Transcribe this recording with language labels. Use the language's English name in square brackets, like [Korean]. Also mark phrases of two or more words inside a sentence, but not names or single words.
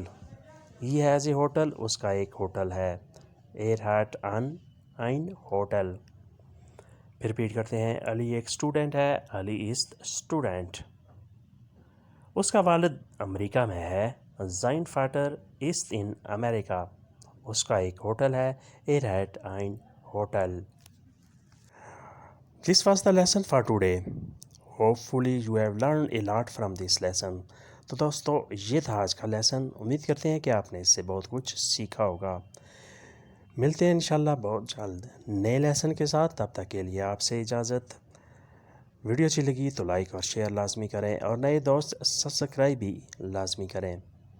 [English] He has a hotel. [Urdu] اس کا ایک ہوٹل ہے. [German] Er hat ein Hotel. [Urdu] پھر ریپیٹ کرتے ہیں. علی ایک اسٹوڈنٹ ہے. علی [English] is student. [Urdu] اس کا والد امریکہ میں ہے. [German] Sein Vater ist in America. [Urdu] اس کا ایک ہوٹل ہے. [German] Er hat ein Hotel. [English] This was the lesson for today. Hopefully you have learned a lot from this lesson. [Urdu] تو دوستو یہ تھا آج کا لیسن. امید کرتے ہیں کہ آپ نے اس سے بہت کچھ سیکھا ہوگا. ملتے ہیں انشاءاللہ بہت جلد نئے لیسن کے ساتھ. تب تک کے لیے آپ سے اجازت. ویڈیو اچھی لگی تو لائک اور شیئر لازمی کریں اور نئے دوست سبسکرائب بھی لازمی کریں.